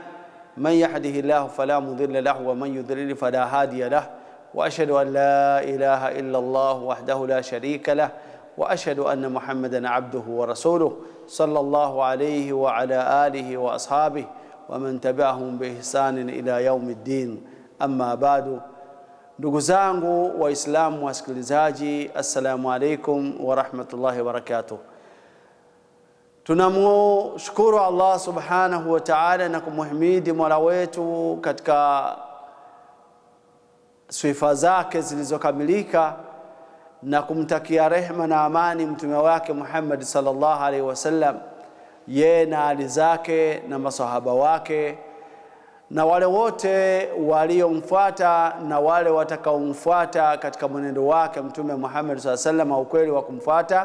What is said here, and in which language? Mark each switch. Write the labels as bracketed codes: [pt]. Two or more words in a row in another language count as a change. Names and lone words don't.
[ar] من يهده الله فلا مضل له ومن يضلل فلا هادي له. وأشهد أن لا إله إلا الله وحده لا شريك له وأشهد أن محمدا عبده ورسوله صلى الله عليه وعلى آله وأصحابه ومن تبعهم بإحسان إلى يوم الدين. أما بعد. [sw] Ndugu zangu Waislamu wasikilizaji, [ar] السلام عليكم ورحمة الله وبركاته. [sw] Tunamshukuru Allah [ar] سبحانه وتعالى [sw] na kumhimidi Mola wetu katika sifa zake zilizokamilika na kumtakia rehema na amani mtume wake Muhammad [ar] صلى الله عليه وسلم, [sw] yeye na ali zake na masahaba wake na wale wote waliomfuata na wale watakaomfuata katika mwenendo wake mtume Muhammad [ar] صلى الله عليه وسلم, [sw] ukweli wa kumfuata.